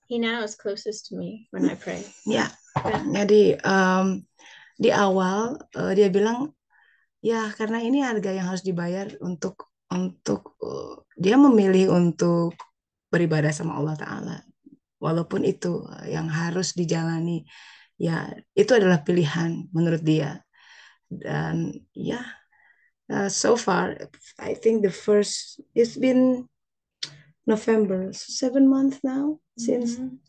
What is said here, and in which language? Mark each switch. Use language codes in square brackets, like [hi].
[en] He now is closest to me when I pray. [id] Jadi di awal dia bilang ya karena ini harga yang harus dibayar untuk dia memilih untuk beribadah sama Allah Ta'ala, walaupun itu yang harus dijalani, ya itu adalah pilihan menurut dia. [en] Dan so far I think it's been November, 7 months now since